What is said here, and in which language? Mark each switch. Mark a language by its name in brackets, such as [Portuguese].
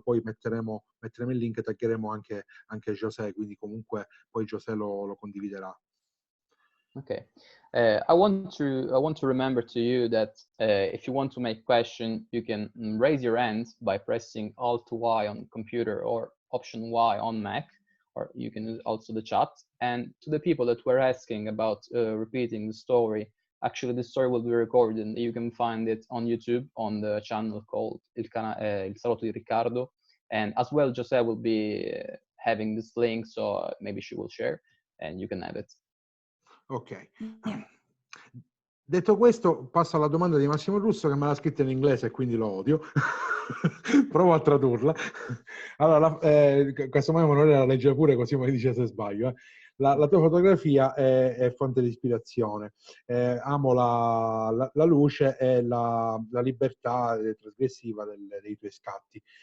[Italian] Poi metteremo il link e taggeremo anche Josee, quindi comunque poi Josee lo condividerà. Okay. [English] I want to remember to you that if you want to make question, you can raise your hand by pressing Alt Y on computer or Option Y on Mac, or you can use also the chat. And to the people that were asking about repeating the story, Actually, this story will be recorded, and you can find it on YouTube on the channel called Il Salotto di Riccardo. And as well, Josee will be having this link, so maybe she will share, and you can have it. Ok. Yeah. [Italian] Detto questo, passo alla domanda di Massimo Russo, che me l'ha scritta in inglese e quindi lo odio. Provo a tradurla. Allora, questo mai non la legge pure, così mi dice se sbaglio. La tua fotografia è fonte di ispirazione. Amo la luce e la libertà trasgressiva dei tuoi scatti.